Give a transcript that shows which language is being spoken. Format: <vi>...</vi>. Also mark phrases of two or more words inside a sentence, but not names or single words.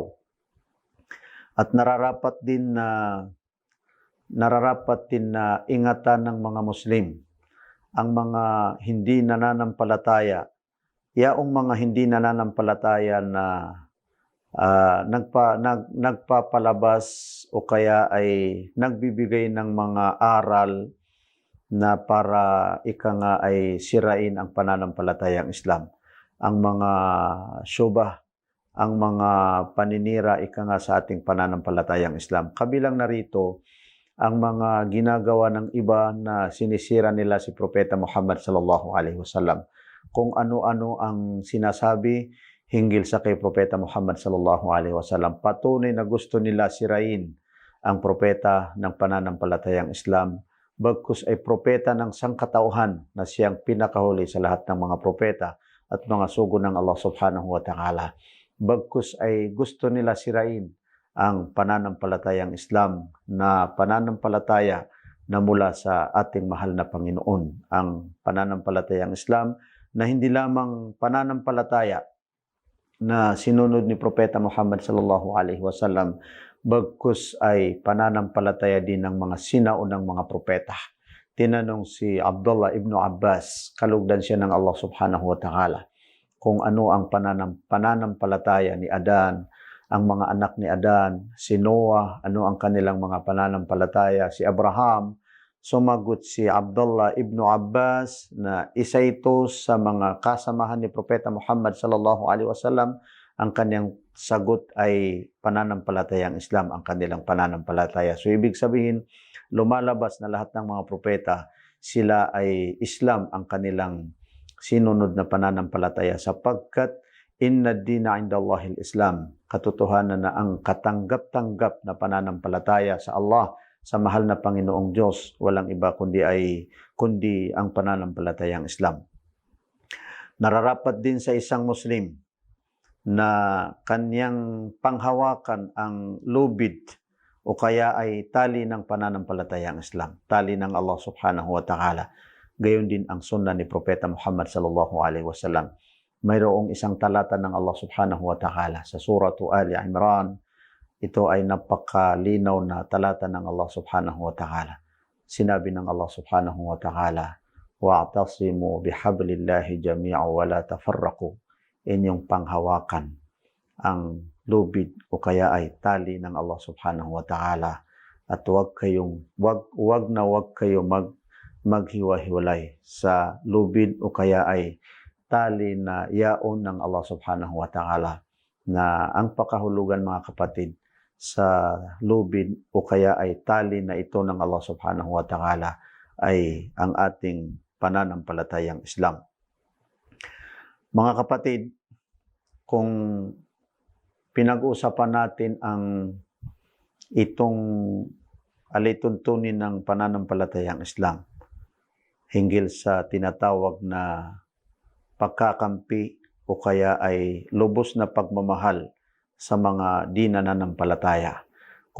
<tl>At nararapat din na ingatan ng mga Muslim ang mga hindi nananampalataya, yaong mga hindi nananampalataya na nagpapalabas o kaya ay nagbibigay ng mga aral na para ay sirain ang pananampalatayang Islam. Ang mga syubah, ang mga paninira sa ating pananampalatayang Islam. Kabilang narito ang mga ginagawa ng iba na sinisira nila si Propeta Muhammad</tl> <ar>صلى الله عليه وسلم.</ar> <tl>Kung ano-ano ang sinasabi hinggil sa kay Propeta Muhammad</tl> <ar>صلى الله عليه وسلم.</ar> <tl>Patunay na gusto nila sirain ang propeta ng pananampalatayang Islam. Bagkus ay propeta ng sangkatauhan na siyang pinakahuli sa lahat ng mga propeta at mga sugo ng Allah</tl> <ar>سبحانه وتعالى.</ar> <tl>Bagkus ay gusto nila sirain ang pananampalatayang Islam na pananampalataya na mula sa ating mahal na Panginoon. Ang pananampalatayang Islam na hindi lamang pananampalataya na sinunod ni Propeta Muhammad</tl> <ar>صلى الله عليه وسلم,</ar> <tl>bagkus ay pananampalataya din ng mga sinaunang mga propeta. Tinanong si Abdullah ibn Abbas, kalugdan siya ng Allah</tl> <ar>سبحانه وتعالى,</ar> <tl>kung ano ang pananampalataya ni Adan, ang mga anak ni Adan, si Noah, ano ang kanilang mga pananampalataya, si Abraham. Sumagot si Abdullah ibn Abbas na isa ito sa mga kasamahan ni Propeta Muhammad</tl> <ar>صلى الله عليه وسلم.</ar> <tl>Ang kanyang sagot ay pananampalatayang Islam, ang kanilang pananampalataya. So ibig sabihin, lumalabas na lahat ng mga propeta, sila ay Islam ang kanilang sinunod na pananampalataya sapagkat</tl> <ar>إن الدين عند الله الإسلام.</ar> <tl>Katotohanan na ang katanggap-tanggap na pananampalataya sa Allah, sa mahal na Panginoong Diyos, walang iba kundi ang pananampalatayang Islam. Nararapat din sa isang Muslim na kanyang panghawakan ang lubid o kaya ay tali ng pananampalatayang Islam, tali ng Allah</tl> <ar>سبحانه وتعالى.</ar> <tl>Gayon din ang sunna ni Propeta Muhammad</tl> <ar>صلى الله عليه وسلم.</ar> <tl>Mayroong isang talata ng Allah</tl> <ar>سبحانه وتعالى</ar> <tl>sa suratu Ali Imran. Ito ay napakalinaw na talata ng Allah</tl> <ar>سبحانه وتعالى.</ar> <tl>Sinabi ng Allah</tl> <ar>سبحانه وتعالى واعتصموا بحبل الله جميعا ولا تفرقوا.</ar> <tl>Inyong panghawakan ang lubid o kaya ay tali ng Allah</tl> <ar>سبحانه وتعالى</ar> <tl>at wag kayong maghiwa-hiwalay sa lubid o kaya ay tali na yaon ng Allah</tl> <ar>سبحانه وتعالى,</ar> <tl>na ang pakahulugan mga kapatid sa lubid o kaya ay tali na ito ng Allah</tl> <ar>سبحانه وتعالى</ar> <tl>ay ang ating pananampalatayang Islam. Mga kapatid, kung pinag-uusapan natin ang itong alituntunin ng pananampalatayang Islam hinggil sa tinatawag na pagkakampi o kaya ay lubos na pagmamahal sa mga di nananampalataya.</tl>